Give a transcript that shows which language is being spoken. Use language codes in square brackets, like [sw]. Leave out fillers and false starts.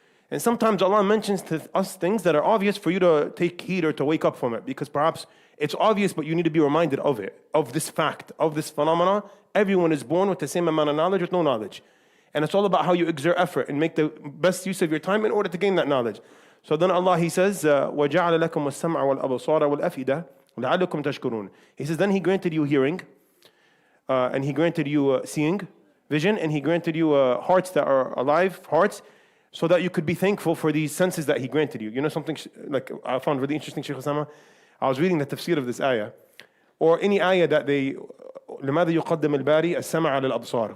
[en] And sometimes Allah mentions to us things that are obvious for you to take heed or to wake up from it, because perhaps it's obvious, but you need to be reminded of it, of this fact, of this phenomena. Everyone is born with the same amount of knowledge, with no knowledge. And it's all about how you exert effort and make the best use of your time in order to gain that knowledge. So then Allah, He says, [ar] وَجَعَلَ لَكُمُ السَّمْعَ وَالْأَبْصَارَ وَالْأَفْئِدَةَ لَعَلَّكُمْ تَشْكُرُونَ. [en] He says, then He granted you hearing, and He granted you seeing, vision, and He granted you hearts that are alive, hearts, so that you could be thankful for these senses that He granted you. Something like I found really interesting, Shaykh Osamah? I was reading the tafsir of this ayah, or any ayah that they, [ar] لماذا يقدم الباري السمع على الأبصار?